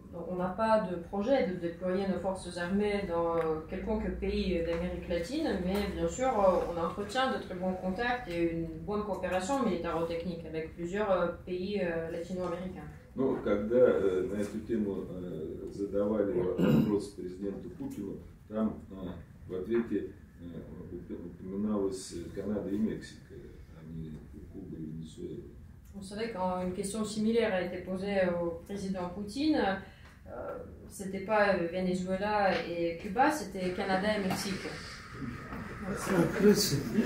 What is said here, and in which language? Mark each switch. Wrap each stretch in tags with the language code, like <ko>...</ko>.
<fr>On n'a pas de projet de déployer nos forces armées dans quelconque pays d'Amérique latine, mais bien sûr on entretient de très bons contacts et une bonne coopération militaro-technique avec plusieurs pays latino-américains.</fr> <ru>Ну, когда на эту тему задавали вопрос президенту Путину, там в ответе упоминалась Канада и Мексика, а не Куба и Венесуэла.</ru> <fr>Vous savez, quand une question similaire a été posée au président Poutine, c'était pas Venezuela et Cuba, c'était Canada et Mexique. C'est un plus.</fr>